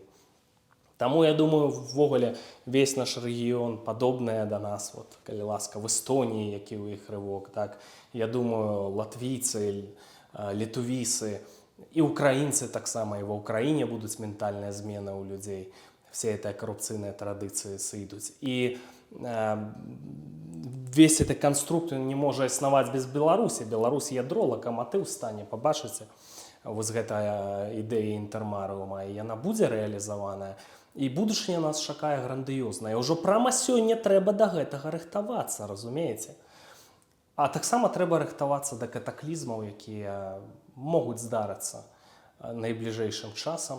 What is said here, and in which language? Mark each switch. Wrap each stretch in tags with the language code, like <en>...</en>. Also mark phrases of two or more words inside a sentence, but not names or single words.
<be>Таму, я думаю, ввогуле весь наш рэгіён падобная да нас, вот, калі ласка, в Эстоніі, які ў іх рывок, так, я думаю, латвійцы, літувісы і украінцы таксама, і ва ўкраіне будуць ментальныя змены ў людзей.</be> <ru>Все эти коррупционные традиции сойдут. И весь этот конструкт не может існаваць без Беларуси.</ru> <be>Беларусь ядро, локомотив стане, побачыце. Вось гэтая ідэя інтэрмарыума, і яна будзе рэалізаваная. І будучыня нас чакае грандыёзная. Ўжо прама сёння трэба да гэтага рыхтавацца, разумееце? А таксама трэба рыхтавацца да катаклізмаў, якія могуць здарыцца найбліжэйшым часам.</be>